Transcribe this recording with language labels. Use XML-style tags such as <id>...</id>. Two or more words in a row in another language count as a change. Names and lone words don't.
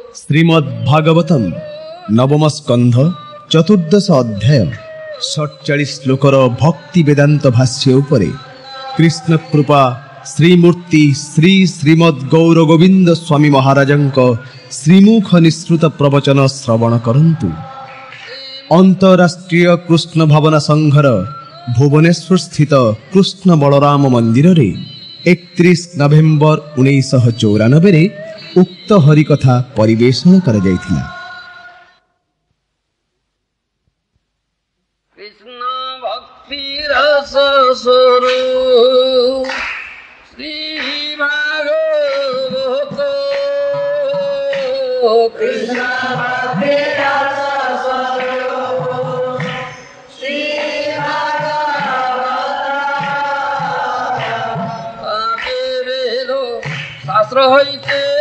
<or>ଶ୍ରୀମଦ୍ଭାଗବତମ୍ ନବମ ସ୍କନ୍ଧ ଚତୁର୍ଦ୍ଦଶ ଅଧ୍ୟାୟ 47 ଶ୍ଲୋକର ଭକ୍ତି ବେଦାନ୍ତ ଭାଷ୍ୟ ଉପରେ କୃଷ୍ଣ କୃପା ଶ୍ରୀମୂର୍ତ୍ତି ଶ୍ରୀ ଶ୍ରୀମଦ୍ ଗୌର ଗୋବିନ୍ଦ ସ୍ୱାମୀ ମହାରାଜଙ୍କ ଶ୍ରୀମୁଖ ନିଃସୃତ ପ୍ରବଚନ ଶ୍ରବଣ କରନ୍ତୁ। ଅନ୍ତରାଷ୍ଟ୍ରୀୟ କୃଷ୍ଣ ଭାବନା ସଂଘର ଭୁବନେଶ୍ୱର ସ୍ଥିତ କୃଷ୍ଣ ବଳରାମ ମନ୍ଦିରରେ 31 ନଭେମ୍ବର 1994ରେ ଉକ୍ତ ହରିକଥା ପରିବେଷଣ କରାଯାଇଥିଲା।</or> <bn>কৃষ্ণ ভক্তি রস স্বরূপ শ্রী ভাগবত কৃষ্ণ ভক্তি রস স্বরূপ শ্রী ভাগবত বেদ শাস্ত্র হইতে</bn>